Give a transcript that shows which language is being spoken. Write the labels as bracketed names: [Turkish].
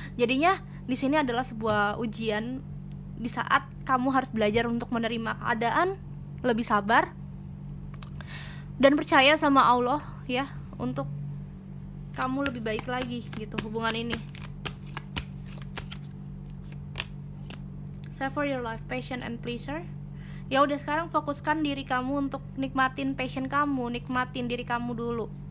[Indonesian] Jadinya di sini adalah sebuah ujian di saat kamu harus belajar untuk menerima keadaan, lebih sabar dan percaya sama Allah ya, untuk kamu lebih baik lagi gitu hubungan ini. [English] Savor your life, passion and pleasure. [Indonesian] Ya udah, sekarang fokuskan diri kamu untuk nikmatin passion kamu, nikmatin diri kamu dulu.